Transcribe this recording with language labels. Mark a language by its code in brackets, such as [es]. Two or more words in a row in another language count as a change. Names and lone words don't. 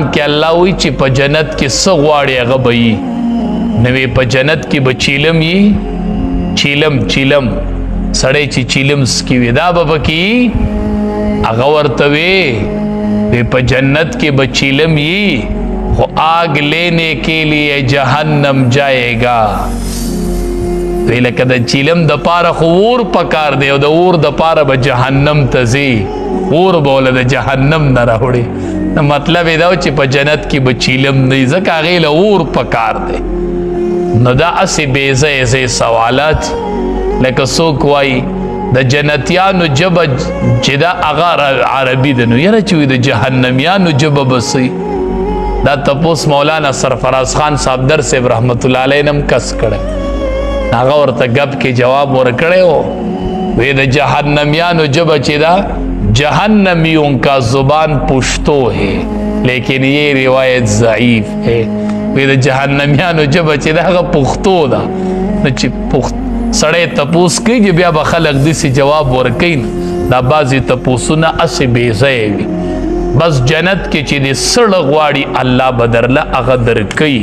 [ps] کې الله وایي چې په جنت کې څه غواړي هغه به یي نو په جنت کې به چیلم یي چیلم سړی چې چیلم سکي وي دا به پکې هغه ورته وی په جنت کې به چیلم یي خو [ur] آگ لینے کے لیے جہنم جائے گا [ps] وی لکه د چیلم د پاره خو اور پکار دی او د اور د پاره به جهنم ته ځي اور به له د جهنم نه راوړي نو مطلب یې دا چې په جنت کې به چیلم نه ځکه هغې له اور پکار دی نو دا اسې بې ځایه ځای سوالات لکه څوک وایي د جنتیانو ژبه چې دا هغه عربي ده نو یاره چې وي د جهنمیانو ژبه به څه دا تپوس مولانا سرفراز خان صاحب در صاحب [ar] رحمت الله علیه [ps] نه هم کس کړی هغه ورته ګپ کې جواب ورکړی و وی د جهنمیانو ژبه چې دا [ur] جهنمیوں کا زبان پشتو ہے لیکن یہ روایت ضعیف ہے. [ps] وی د جهنميانو جبه چې دغه پښتو ده نو چې سړی تپوس کوي چې بیا به خلک داسې جواب ورکوي دا بعضې تپوسونه هسې بې ځایه وي. بس جنت کې چې د سړه غواړي الله به درله هغه درکوي.